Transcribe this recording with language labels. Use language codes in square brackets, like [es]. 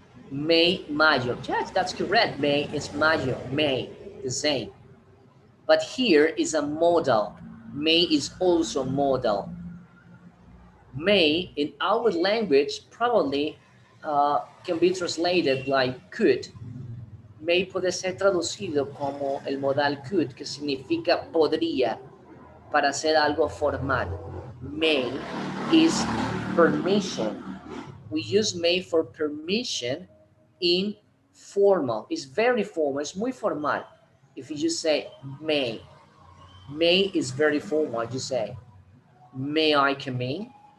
[en] May, mayo. Yes, that's correct. May is mayo. May, the same. But here is a modal. May is also modal. May in our language probably can be translated like could. [es] May puede ser traducido como el modal could, que significa podría, para hacer algo formal. [en] May is permission. We use may for permission in formal. It's very formal. It's [es] muy formal. [en] If you just say may is very formal. You say, may I come in?